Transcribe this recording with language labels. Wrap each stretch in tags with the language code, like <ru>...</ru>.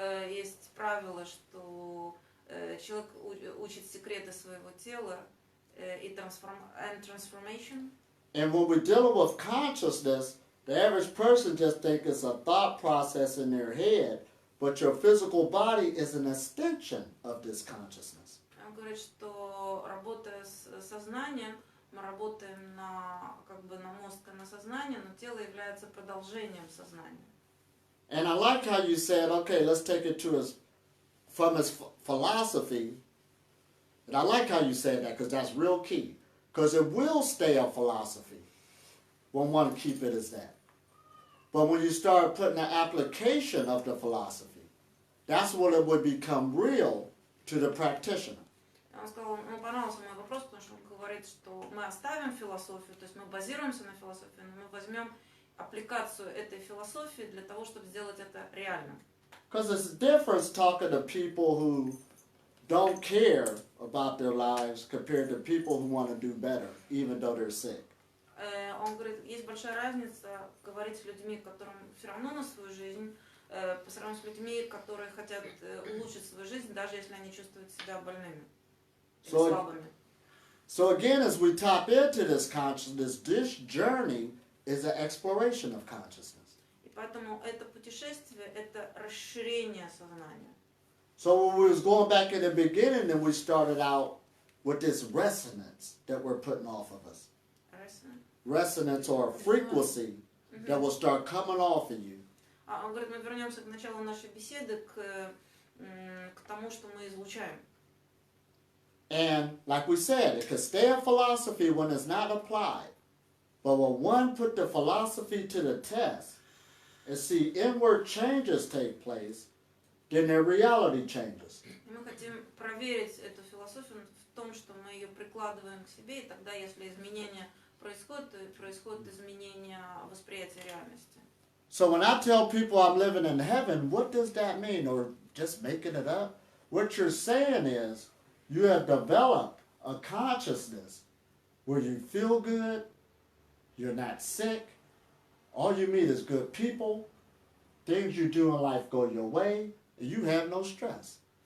<ru>Есть правило, что человек учит секреты своего тела и transformation.</ru> <en>And when we're dealing with consciousness, the average person just thinks it's a thought process in their head, but your physical body is an extension of this consciousness.</en> <ru>Он говорит, что работая с сознанием, мы работаем на мозг, на сознание, но тело является продолжением сознания.</ru> <en>And I like how you said, okay, let's take it from his philosophy. And I like how you said that because that's real key. Because it will stay a philosophy when one keep it as that. But when you start putting an application of the philosophy, that's when it would become real to the practitioner.</en> <ru>Он сказал, ему понравился мой вопрос, потому что он говорит, что мы оставим философию, то есть мы базируемся на философии, но мы возьмем аппликацию этой философии для того, чтобы сделать это реальным.</ru> <en>Because it's a difference talking to people who don't care about their lives compared to people who want to do better, even though they're sick.</en> <ru>Он говорит, есть большая разница говорить с людьми, которым все равно на свою жизнь, по сравнению с людьми, которые хотят улучшить свою жизнь, даже если они чувствуют себя больными или слабыми.</ru> <en>So again, as we tap into this consciousness, this journey is an exploration of consciousness.</en> <ru>И поэтому это путешествие, это расширение сознания.</ru> <en>So when we was going back in the beginning, and we started out with this resonance that we're putting off of us. Resonance or frequency that will start coming off of you.</en> <ru>Он говорит, мы вернемся к началу нашей беседы, к тому, что мы излучаем.</ru> <en>And like we said, it could stay a philosophy when it's not applied. But when one put the philosophy to the test and see inward changes take place, then their reality changes.</en> <ru>И мы хотим проверить эту философию в том, что мы ее прикладываем к себе, и тогда, если изменения происходит, то происходит изменение восприятия реальности.</ru> <en>So when I tell people I'm living in heaven, what does that mean? Or just making it up? What you're saying is you have developed a consciousness where you feel good, you're not sick, all you meet is good people, things you do in life go your way, and you have no stress.</en>